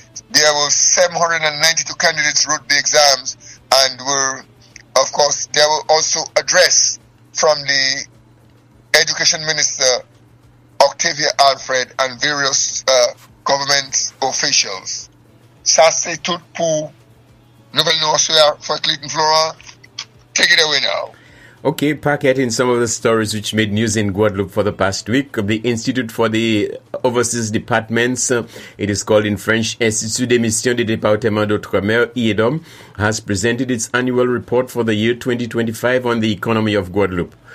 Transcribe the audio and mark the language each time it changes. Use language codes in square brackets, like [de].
[en] There were 792 candidates wrote the exams, and were, of course, there were also address from the Education Minister Octavia Alfred and various government officials. [fr] Ça c'est tout pour nouvelle nouvelle [en] for [fr] Clinton Flora. [en] Take it away now. Okay, Paquette, in some of the stories which made news in Guadeloupe for the past week, the Institute for the Overseas Departments, it is called in French Institut des Missions des Départements d'Outre-mer, IEDOM, has presented its annual report for the year 2025 on the economy of Guadeloupe.